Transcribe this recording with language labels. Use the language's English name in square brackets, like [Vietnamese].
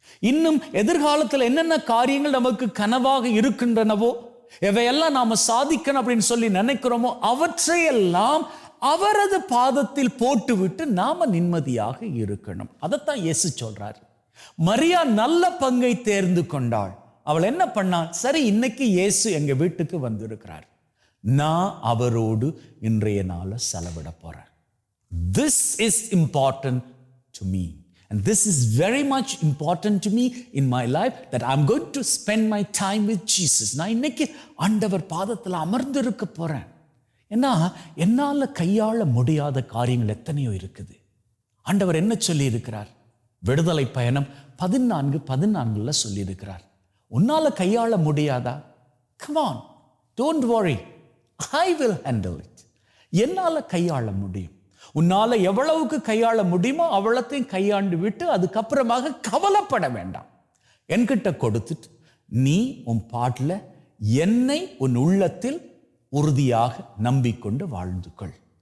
[Tamil] இன்னும் எதிர்காலத்தில் என்னென்ன காரியங்கள் நமக்கு கனவாக இருக்கின்றனவோ, எவையெல்லாம் நாம சாதிக்கணும் அப்படின்னு சொல்லி நினைக்கிறோமோ அவற்றையெல்லாம் அவரது பாதத்தில் போட்டுவிட்டு நாம நிம்மதியாக இருக்கணும். அதைத்தான் இயேசு சொல்றாரு. மரியா நல்ல பங்கை தேர்ந்து கொண்டாள். அவள் என்ன பண்ணாள், சரி இன்னைக்கு இயேசு எங்க வீட்டுக்கு வந்திருக்கிறார், நான் அவரோடு இன்றைய நாளை செலவிட போறேன். [English] This is important to me and this is very much important to me in my life that I'm going to spend my time with Jesus. [Tamil] நான் இன்னைக்கு ஆண்டவர் பாதத்தில் அமர்ந்திருக்க போறேன். ஏன்னா என்னால கையாள முடியாத காரியங்கள் எத்தனையோ இருக்குது. ஆண்டவர் என்ன சொல்லி இருக்கிறார், விடுதலை பயணம் 14:14 சொல்லி இருக்கிறார், உன்னால கையாள முடியாதா? [English] Come on, don't worry, I will handle it. [Tamil] என்னால கையாள முடியும். உன்னால எவ்வளவுக்கு கையாள முடியுமோ அவ்வளத்தையும் கையாண்டு விட்டு அதுக்கப்புறமாக கவலைப்பட வேண்டாம். என்கிட்ட கொடுத்துட்டு நீ உன் பாட்டில் என்னை உன் உள்ளத்தில் உறுதியாக நம்பிக்கொண்டு வாழ்ந்து கொள்.